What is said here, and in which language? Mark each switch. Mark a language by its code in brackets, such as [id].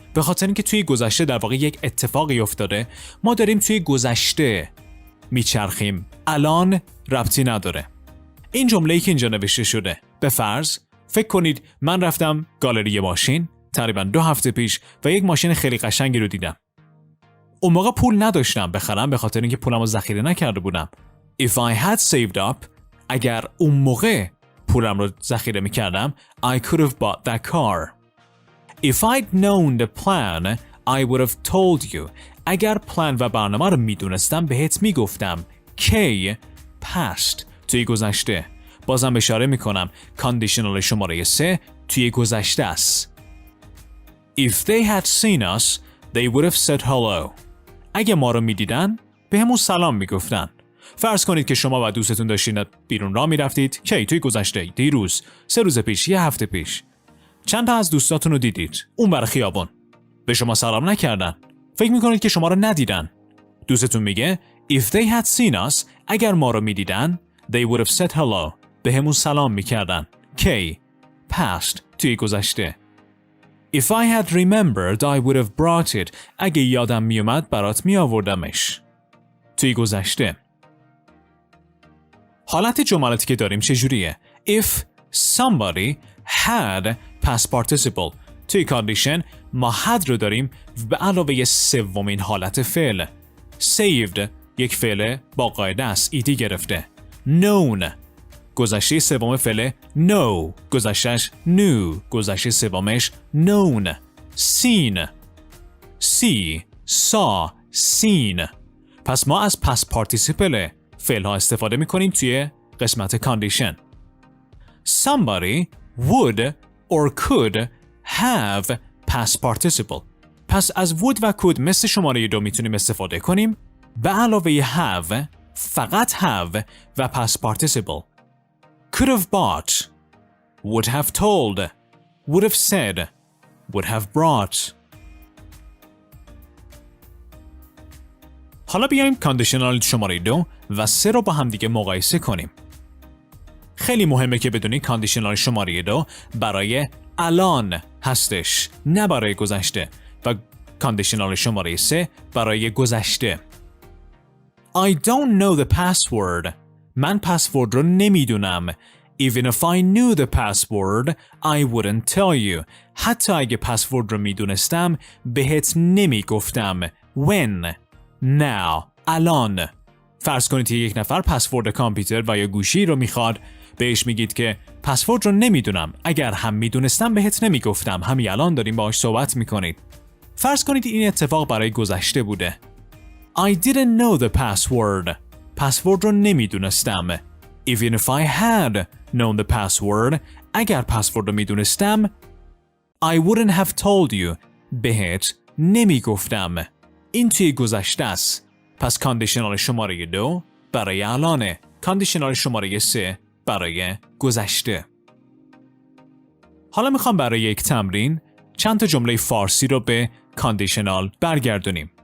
[fa] به خاطر اینکه توی گذشته در واقع یک اتفاقی افتاده، ما داریم توی گذشته میچرخیم. الان ربطی نداره. این جمله‌ای که اینجا نوشته شده، به فرض فکر کنید من رفتم گالری ماشین تقریباً 2 هفته پیش و یک ماشین خیلی قشنگی رو دیدم. اون موقع پول نداشتم بخرم به خاطر اینکه پولمو ذخیره نکرده بودم. [en] If I had saved up، [fa] اگر اون موقع پولم رو ذخیره میکردم، [en] I could have bought that car. If I'd known the plan, I would have told you. [fa] اگر پلان و برنامه رو میدونستم بهت میگفتم. کی؟ past، توی گذشته. بازم اشاره میکنم کاندیشنال شماره 3 توی گذشته است. [en] If they had seen us, they would have said hello. [fa] اگه ما رو میدیدن به همون سلام میگفتن. فرض کنید که شما و دوستتون داشتین بیرون راه میرفتید. کی؟ توی گذشته، دیروز، 3 روز پیش، 1 هفته پیش. چند تا از دوستاتون رو دیدید اون بر خیابون. به شما سلام نکردن. فکر میکنید که شما رو ندیدن. دوستتون میگه [en] If they had seen us، [fa] اگر ما رو میدیدن [en] they would have said hello. [fa] به همون سلام میکردن. کی؟ past، توی گذشته. [en] If I had remembered, I would have brought it. [fa] اگه یادم میومد برات میآوردمش. توی گذشته. حالت جملاتی که داریم چجوریه؟ [en] If somebody had past participle. [fa] توی کاندیشن ما had رو داریم به علاوه سومین حالت فعل. Saved یک فعل با قاعده است. ایدی گرفته. Known گذشته سوم فعل know، گذشتهش knew، گذشته سومش known. [en] Seen see، saw، seen. [fa] پس ما از past participle فعل ها استفاده میکنیم توی قسمت کاندیشن. [en] Somebody would or could have past participle. [fa] پس از would و could مثل شماره 2 میتونیم استفاده کنیم به علاوه have، فقط have و past participle. [en] Could have bought، would have told، would have said، would have brought. [fa] حالا بیایم کاندیشنال شماره 2 و 3 رو با هم دیگه مقایسه کنیم. خیلی مهمه که بدونی کاندیشنال شماره 2 برای الان هستش، نه برای گذشته، و کاندیشنال شماره 3 برای گذشته. [en] I don't know the password. [fa] من پسورد رو نمیدونم. [en] Even if I knew the password, I wouldn't tell you. [fa] حتی اگه پسورد رو میدونستم بهت نمیگفتم. [en] When؟ now، [fa] الان. فرض کنید که یک نفر پسورد کامپیوتر و یا گوشی رو میخواد، بهش میگید که پسورد رو نمیدونم، اگر هم میدونستم بهت نمیگفتم، همین الان داریم باهاش صحبت میکنید. فرض کنید این اتفاق برای گذشته بوده. [en] I didn't know the password. [fa] پسورد رو نمیدونستم. [en] Even if I had known the password. [fa] اگر پسورد رو میدونستم [en] I wouldn't have told you. [fa] بهت نمیگفتم. این توی گذشته است. پس کاندیشنال شماره 2 برای الانه. کاندیشنال شماره 3 برای گذشته. حالا میخوام برای یک تمرین چند تا جمله فارسی رو به کاندیشنال برگردونیم.